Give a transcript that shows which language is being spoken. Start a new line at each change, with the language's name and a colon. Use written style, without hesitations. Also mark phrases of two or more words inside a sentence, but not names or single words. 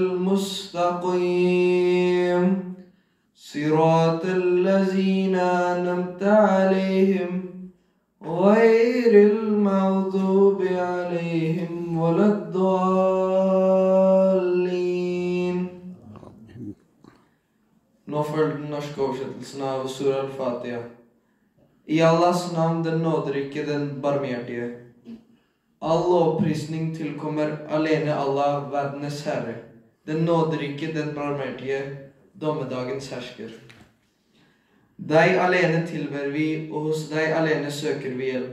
Arabic: المستقيم صراط الذين أنعمت عليهم غير المغضوب عليهم ولا الضالين.
Norwegian: Nå følger den norske oversettelsen av Surah al-Fatiha. I Allahs navn, den nåderike, den barmhjertige. All lovprisning tilkommer alene Allah, verdenes herre, den nåderike, den barmhjertige, dommedagens hersker. Deg alene tilber vi, og hos deg alene søker vi hjelp.